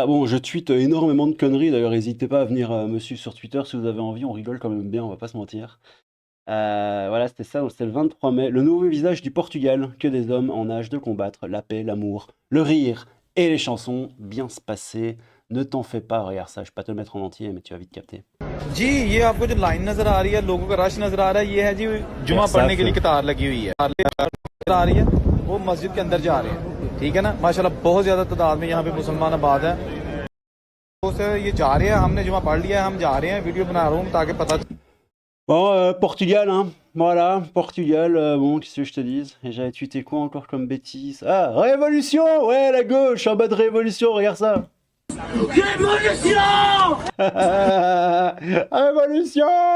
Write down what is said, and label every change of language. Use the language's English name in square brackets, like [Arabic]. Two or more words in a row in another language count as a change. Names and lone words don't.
[French] Bon, je tweete énormément de conneries. D'ailleurs, n'hésitez pas à venir me suivre sur Twitter si vous avez envie. On rigole quand même bien, on va pas se mentir. Voilà, c'était ça. Donc, c'était le 23 mai. Le nouveau visage du Portugal. Que des hommes en âge de combattre. La paix, l'amour, le rire et les chansons. Bien se passer. Ne t'en fais pas. Regarde ça. Je vais pas te le mettre en entier, mais tu vas vite capter. [Hindi] जी ये आपको जो लाइन नजर आ रही है लोगों का रश नजर आ रहा है ये है जी जुमा पढ़ने के लिए कतार लगी हुई है नजर आ रही है वो मस्जिद के अंदर जा रहे हैं ठीक है ना माशाल्लाह बहुत ज्यादा तादाद में यहाँ पे मुसलमान आबाद है तो ये जा रहे हैं हमने जुमा पढ़ लिया है हम जा रहे हैं वीडियो बना रहा हूँ ताकि पता [French] Bon, Portugal, hein. Voilà, Portugal, bon, qu'est-ce que je te dise? Et j'avais tweeté quoi encore comme bêtise? Ah, révolution! Ouais, la gauche, en mode révolution, regarde ça! Révolution! Révolution!